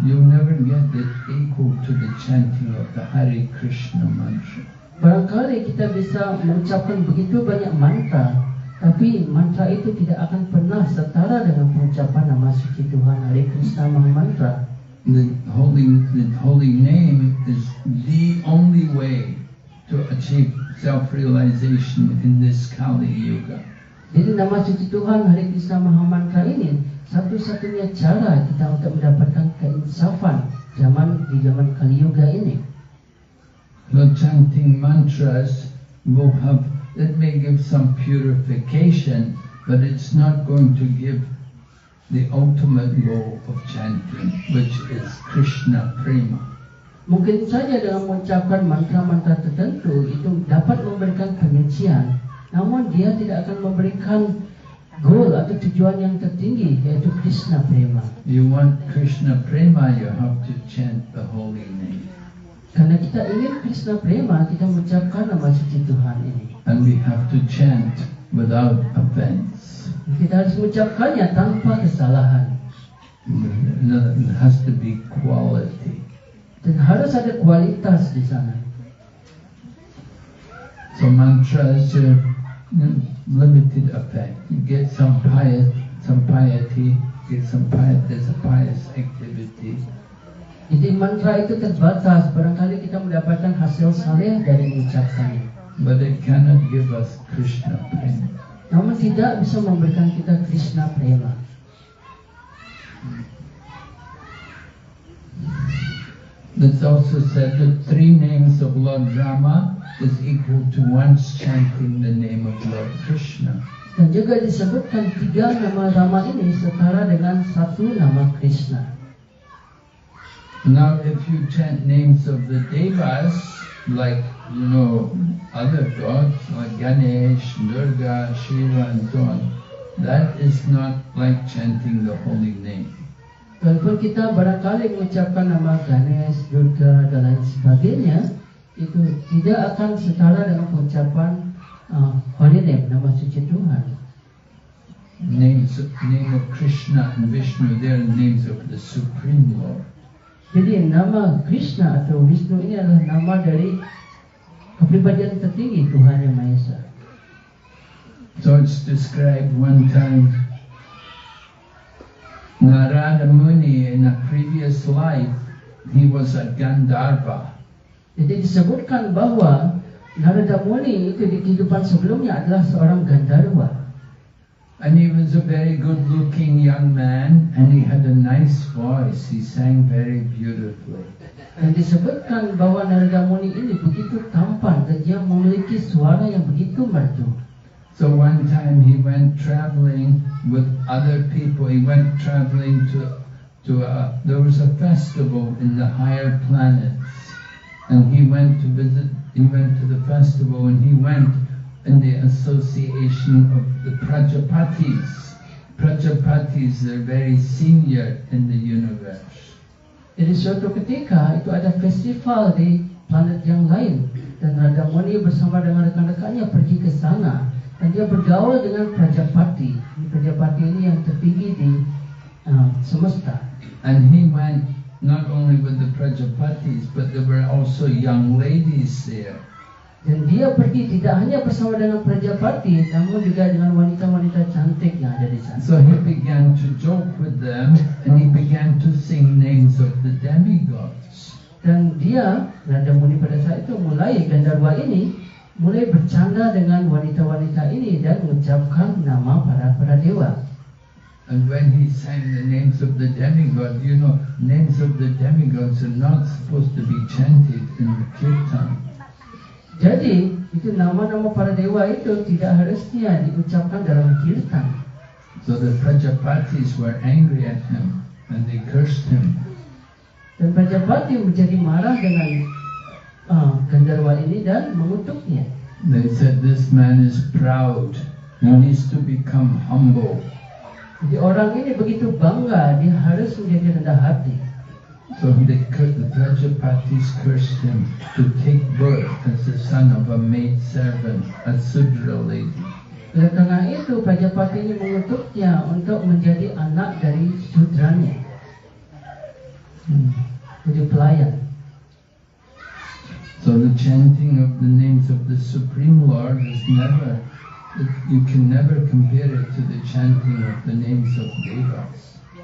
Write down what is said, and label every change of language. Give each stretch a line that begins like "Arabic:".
English: You'll never get it equal to the chanting of the Hare Krishna mantra.
Indonesian: Barangkali kita bisa mengucapkan begitu banyak mantra, tapi mantra itu tidak akan pernah setara dengan pengucapan nama suci Tuhan Hare Krishna Maha Mantra.
English: The holy name is the only way to achieve self-realization in this Kali Yuga.
Indonesian: Jadi nama suci Tuhan Hare Krishna Maha Mantra ini satu-satunya cara kita untuk mendapatkan keinsafan di zaman Kali Yuga ini.
English: The chanting mantras will have, it may give some purification, but it's not going to give the ultimate goal of chanting, which is Krishna Prema.
Indonesian: Mungkin saja dengan mengucapkan mantra-mantra tertentu itu dapat memberikan penyucian, namun dia tidak akan memberikan goal atau tujuan yang tertinggi, yaitu Krishna Prema.
English: You want Krishna Prema, you have to chant the holy name.
Indonesian: Karena kita ingin Krishna Prema, kita mengucapkan nama suci Tuhan ini.
English: And we have to chant without offense.
Indonesian: Kita harus mengucapkannya tanpa kesalahan.
English: It has to be quality.
Indonesian: Dan harus ada kualitas di sana.
English: So mantra is a limited effect. You get some piety, there's a pious activity.
Indonesian: Jadi mantra itu terbatas. Barangkali kita mendapatkan hasil saleh dari mengucapkannya.
English: But it cannot give us Krishna prema.
Indonesian: Namun tidak bisa memberikan kita Krishna prema.
English: It's also said that 3 names of Lord Rama is equal to once chanting the name of Lord Krishna.
Indonesian: Dan juga disebutkan 3 nama Rama ini setara dengan 1 nama Krishna.
English: Now if you chant names of the Devas, like, other gods like Ganesh, Durga, Shiva and so on, that is not like chanting the holy name.
Indonesian: Walaupun kita barangkali mengucapkan nama Ganesh, Durga dan lain sebagainya, itu tidak akan setara dengan pengucapan
English: holy name,
Indonesian: nama suci Tuhan.
English: Name of Krishna and Vishnu, they are names of the Supreme Lord.
Indonesian: Jadi nama Krishna atau Vishnu ini adalah nama dari kepribadian tertinggi Tuhan Yang Maha Esa.
English: So it's described one time, Narada Muni in a previous life, he was a Gandharva.
Indonesian: Jadi disebutkan bahwa Narada Muni itu di kehidupan sebelumnya adalah seorang Gandharva.
English: And he was a very good-looking young man, and he had a nice voice. He sang very beautifully.
Indonesian: Dan disebutkan bahwa Narada Muni ini begitu tampan dan dia memiliki suara yang begitu merdu.
English: So one time he went traveling with other people. He went traveling there was a festival in the higher planets, and he went to the festival, and he went in the association of the Prajapatis. Prajapatis are very senior in the universe.
Indonesian: Jadi suatu ketika itu ada festival di planet yang lain, dan Narada Muni bersama dengan rekan-rekannya pergi ke sana, dan dia bergaul dengan Prajapati. Prajapati ini yang tertinggi di semesta.
English: And he went not only with the Prajapatis, but there were also young ladies there.
Indonesian: Dan dia pergi tidak hanya bersama dengan Prajapati, namun juga dengan wanita-wanita cantik yang ada di sana.
English: So he began to joke with them, and he began to sing names of the demigods.
Indonesian: Dan dia, Narada Muni pada saat itu Gandharva ini mulai bercanda dengan wanita-wanita ini dan mengucapkan nama para dewa.
English: And when he sang the names of the demigods, names of the demigods are not supposed to be chanted in the kirtan.
Indonesian: Jadi, itu nama-nama para dewa itu tidak harusnya diucapkan dalam kirtan.
English: So the Prajapatis were angry at him and they cursed him.
Indonesian: Dan Prajapati menjadi marah dengan Gandharva ini dan mengutuknya.
English: They said, this man is proud. He needs to become humble.
Indonesian: Jadi orang ini begitu bangga, dia harus menjadi rendah hati.
English: So the Prajapatis cursed him to take birth as the son of a maid servant, a Sudra lady.
Indonesian: Oleh karena itu, Prajapati ini mengutuknya untuk menjadi anak dari Sudranya, jadi pelayan.
English: So the chanting of the names of the Supreme Lord is you can never compare it to the chanting of the names of Devas.